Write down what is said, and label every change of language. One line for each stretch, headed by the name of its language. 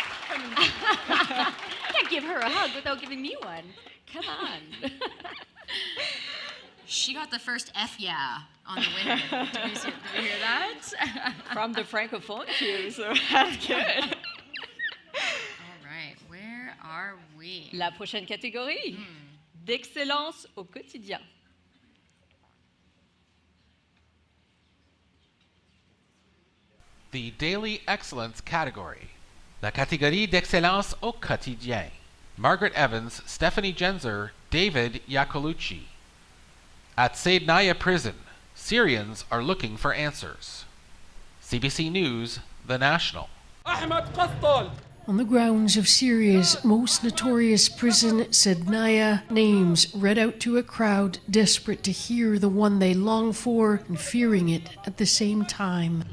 English: I can't give her a hug without giving me one. Come on. She got the first F yeah on the winner. Did we hear that? From the Francophone queue, so that's good. All right, where are we?
French: La prochaine catégorie, d'excellence au quotidien.
English: The Daily Excellence category.
French: La catégorie d'excellence au quotidien.
English: Margaret Evans, Stephanie Genzer, David Iacolucci. At Saydnaya Prison, Syrians are looking for answers. CBC News, The National. On the grounds of Syria's most notorious prison, Saydnaya, names read out to a crowd desperate to hear the one they long for and fearing it at the same time.